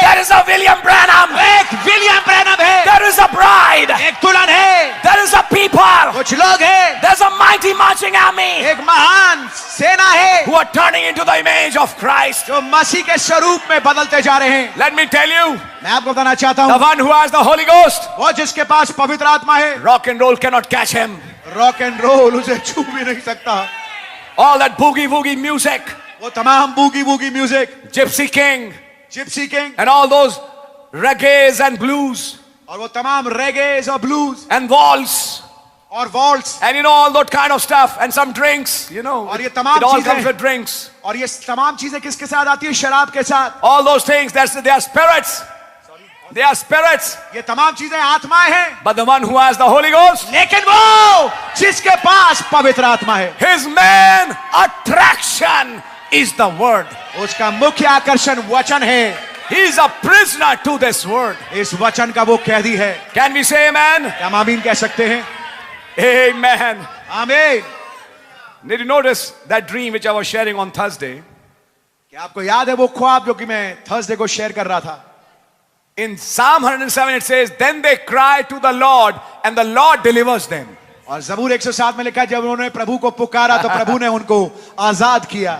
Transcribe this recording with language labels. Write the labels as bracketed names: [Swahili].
[English] there is a William Branham, [Hindi] एक William Branham है, [English] there is a bride, [Hindi] एक दुल्हन है, [English] there is a people, [Hindi] कुछ लोग हैं, [English] there's a mighty marching army [Hindi] एक महान सेना है [English] who are turning into the image of Christ. [Hindi] जो मसीह के स्वरूप में बदलते जा रहे हैं. [English] Let me tell you, [Hindi] मैं आपको बताना चाहता [English] the [Hindi] हूँ, [English] one who has the Holy Ghost, [Hindi] वो जिसके पास पवित्र आत्मा है, [English] rock and roll cannot catch him. [Hindi] Rock and role उसे छू भी नहीं सकता. [English] All that boogie woogie music, [Hindi] वो तमाम boogie boogie music, [English] Gypsy King, [Hindi] Gypsy king, [English] and all those reggaes and blues [Hindi] और वो तमाम रेगेज और ब्लूज [English] and waltz, और waltz, and all that kind of stuff, and some drinks, [Hindi] और ये तमाम [English] it all [Hindi] चीजें- [English] comes with drinks. [Hindi] और ये तमाम चीजें किसके साथ आती है? शराब के साथ. [English] All those things, they are spirits. They are spirits. [Hindi] ये तमाम चीजें आत्माएं हैं. [English] But the one who has the Holy Ghost, [Hindi] लेकिन वो जिसके पास पवित्र आत्मा है, [English] his main attraction is the word. [Hindi] उसका मुख्य आकर्षण वचन है. [English] He is a prisoner to this word. [Hindi] इस वचन का वो कैदी है. [English] Can we say amen? [Hindi] क्या हम आमीन कह सकते हैं? [English] Amen. [Hindi] आमीन. [English] Did you notice that dream which I was sharing on Thursday? [Hindi] क्या आपको याद है वो ख्वाब जो कि मैं थर्सडे को शेयर कर रहा था? [English] In Psalm 107 it says, then they cry to the Lord and the Lord delivers them. [Hindi] और ज़बूर 107 में लिखा है, जब उन्होंने प्रभु को पुकारा तो प्रभु ने उनको आजाद किया.